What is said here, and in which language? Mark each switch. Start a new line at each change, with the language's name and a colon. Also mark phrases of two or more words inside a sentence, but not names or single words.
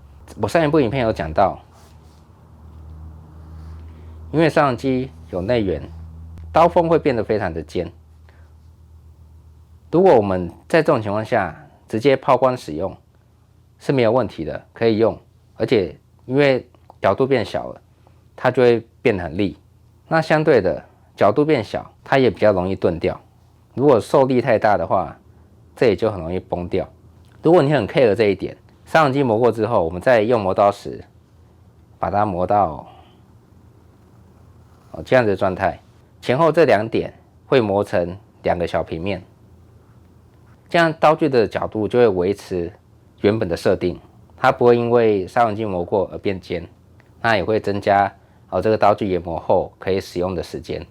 Chinese: 我上一部影片有講到，因為砂輪機有內圓，刀鋒會變得非常的尖。如果我們在這種情況下直接拋光使用是沒有問題的，可以用，而且因為角度變小了，它就會變得很利。那相對的，角度變小，它也比較容易鈍掉。如果受力太大的話，這也就很容易崩掉。如果你很 care 這一點，砂輪機磨過之後，我們再用磨刀石把它磨到這樣子的狀態，前後這2點會磨成2個小平面，這樣刀具的角度就會維持原本的設定，它不會因為砂輪機磨過而變尖，那也會增加這個刀具研磨後可以使用的時間。